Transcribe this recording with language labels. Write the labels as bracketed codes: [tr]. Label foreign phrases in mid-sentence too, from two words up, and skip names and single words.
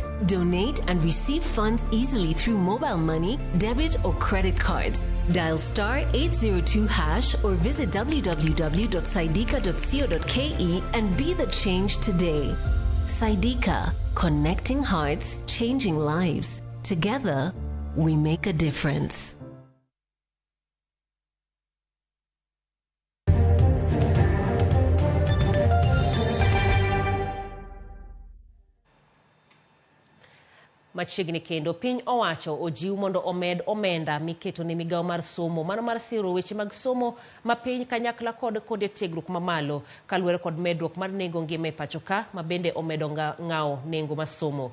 [en] Donate and receive funds easily through mobile money, debit, or credit cards. Dial *802# or visit www.saidika.co.ke and be the change today. Saidika, connecting hearts, changing lives. Together, we make a difference. [luo] Machiegni kendo piny owacho ojiw mondo omed omenda miketo ne migawo mar somo mano mar siro weche mag somo ma piny kanyakla kod konde tiegruok mamalo kaluwore kod medruok mar nengo ngima e pacho ka ma bende omedo ng'awo nengo mar somo.